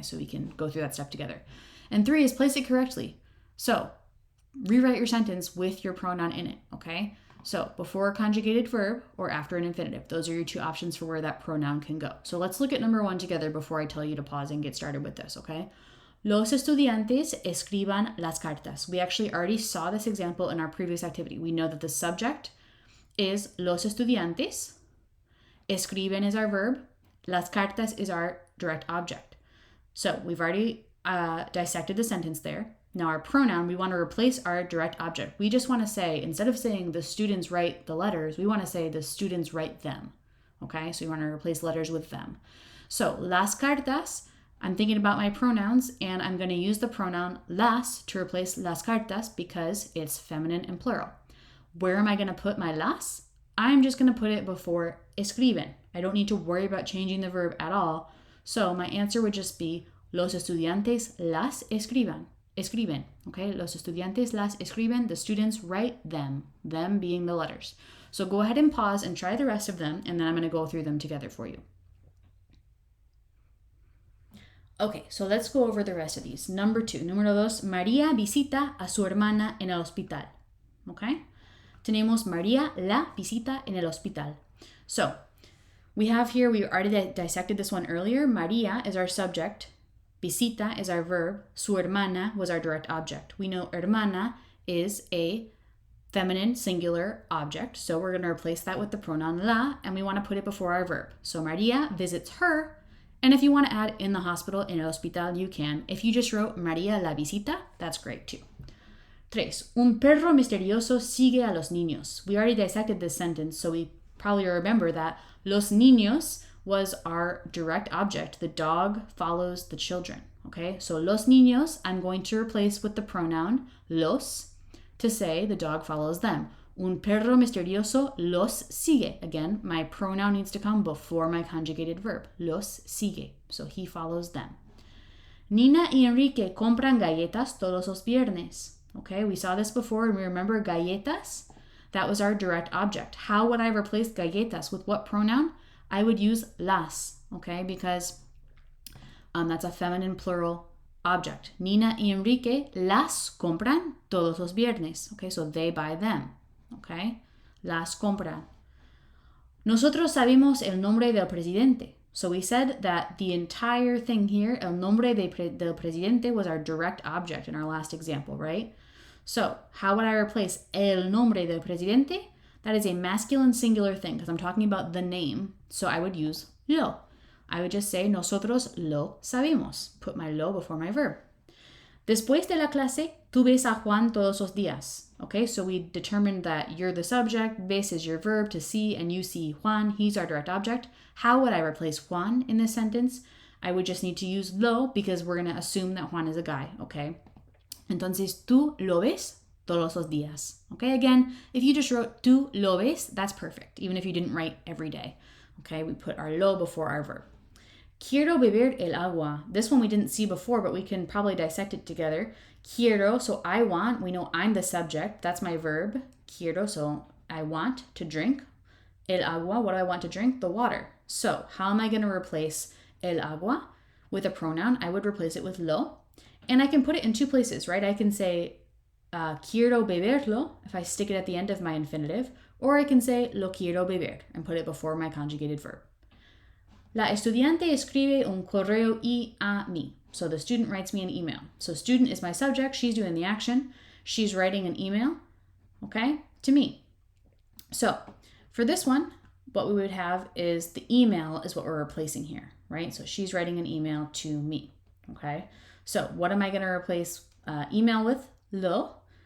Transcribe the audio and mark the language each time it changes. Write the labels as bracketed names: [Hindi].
[English] So we can go through that step together. And 3 is place it correctly. So rewrite your sentence with your pronoun in it, okay? So before a conjugated verb or after an infinitive. Those are your two options for where that pronoun can go. So let's look at number 1 together before I tell you to pause and get started with this, okay? [Spanish] Los estudiantes escriban las cartas. [English] We actually already saw this example in our previous activity. We know that the subject is los estudiantes. Escriben is our verb. Las cartas is our direct object. So we've already dissected the sentence there. Now our pronoun, we want to replace our direct object. We just want to say, instead of saying the students write the letters, we want to say the students write them. Okay, so we want to replace letters with them. So las cartas, I'm thinking about my pronouns and I'm going to use the pronoun las to replace las cartas because it's feminine and plural. Where am I going to put my las? I'm just going to put it before escriben. I don't need to worry about changing the verb at all. So my answer would just be [Spanish] los estudiantes las escriben. [English] Okay? [Spanish] Los estudiantes las escriben. [English] The students write them. Them being the letters. So go ahead and pause and try the rest of them, and then I'm going to go through them together for you. Okay, so let's go over the rest of these. Number 2. [Spanish] Número 2. María visita a su hermana en el hospital. Okay? Tenemos María la visita en el hospital. [English] So, we have here, we already dissected this one earlier. María is our subject. Visita is our verb. Su hermana was our direct object. We know hermana is a feminine singular object. So we're going to replace that with the pronoun la, and we want to put it before our verb. So María visits her. And if you want to add in the hospital, [Spanish] en el hospital, [English] you can. If you just wrote [Spanish] María la visita, [English] that's great too. 3. [Spanish] Un perro misterioso sigue a los niños. [English] We already dissected this sentence, so we probably remember that los niños was our direct object. The dog follows the children. Okay, so los niños, I'm going to replace with the pronoun los to say the dog follows them. [Spanish] Un perro misterioso los sigue. [English] Again, my pronoun needs to come before my conjugated verb. [Spanish] Los sigue. [English] So he follows them. [Spanish] Nina y Enrique compran galletas todos los viernes. [English] Okay, we saw this before and we remember galletas. That was our direct object. How would I replace galletas? With what pronoun? I would use las, okay, because that's a feminine plural object. [Spanish] Nina y Enrique las compran todos los viernes. [English] Okay, so they buy them. Okay, [Spanish] las compran. Nosotros sabemos el nombre del presidente. [English] So we said that the entire thing here, el nombre del presidente, was our direct object in our last example, right? So how would I replace el nombre del presidente? That is a masculine singular thing because I'm talking about the name. So I would use lo. I would just say [Spanish] nosotros lo sabemos. [English] Put my lo before my verb. [Spanish] Después de la clase, tú ves a Juan todos los días. [English] Okay, so we determined that you're the subject, ves is your verb to see, and you see Juan, he's our direct object. How would I replace Juan in this sentence? I would just need to use lo because we're going to assume that Juan is a guy, okay? [Spanish] Entonces, tú lo ves todos los días. [English] Okay, again, if you just wrote [Spanish] tú lo ves, [English] that's perfect, even if you didn't write every day. Okay, we put our lo before our verb. [Spanish] Quiero beber el agua. [English] This one we didn't see before, but we can probably dissect it together. Quiero, so I want. We know I'm the subject. That's my verb. Quiero, so I want to drink. El agua, what do I want to drink? The water. So how am I going to replace el agua with a pronoun? I would replace it with lo. And I can put it in two places, right? I can say [Spanish] quiero beberlo [English] if I stick it at the end of my infinitive, or I can say [Spanish] lo quiero beber [English] and put it before my conjugated verb. [Spanish] La estudiante escribe un correo a mí. [English] So the student writes me an email. So student is my subject. She's doing the action. She's writing an email, okay, to me. So for this one, what we would have is the email is what we're replacing here, right? So she's writing an email to me, okay? So what am I going to replace email with? Lo.